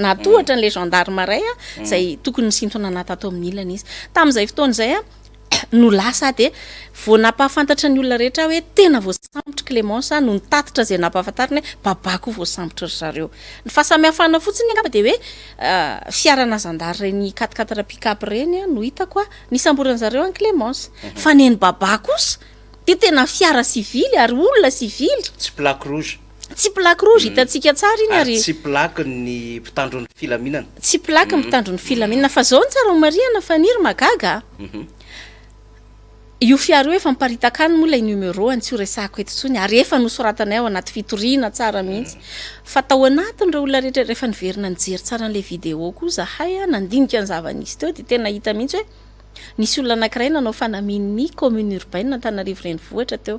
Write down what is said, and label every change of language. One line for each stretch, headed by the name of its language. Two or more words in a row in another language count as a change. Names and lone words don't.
Malagasy: natohatra n'
French: le gendarme
Malagasy: ray a zay tokony nisintona anaty ato amin'ny ilany izy tamin'izay fotoana zay a no lasa de vao napahafantatra ny olona rehetra hoe tena voasambotra Clémence no nitatitra zay nampahafantariny hoe babako voasambotra ry zareo ny fahasamihafana fotsiny angamba de hoe fiarana zandary reny 4x4 pick-up reny no hitako a nisamboran'ny zareo any Clémence fa neny babako kosa de tena fiara sivily ary olona sivily
French: tsy plaque rouge
Malagasy: hitantsika tsara iny ary tsy plaque ny mpitandro ny filaminana tsy plaque ny mpitandro ny filaminana fa zao ny tsara mariana faniry magaga io fiara io efa miparitaka moa lay numéro tsy ho resako eto tsony ary efa nosoratanay ao anaty fitoriana tsara mihitsy fa tao anatiny ireo olona rehetra rehefa niverina nijery tsara n'le vidéo koa zahay nandinika ny zava-nisy teo de tena hita mihitsy hoe nisy olona anankiray nanao fanamin'ny
French: commune urbaine
Malagasy: Antananarivo renivohitra teo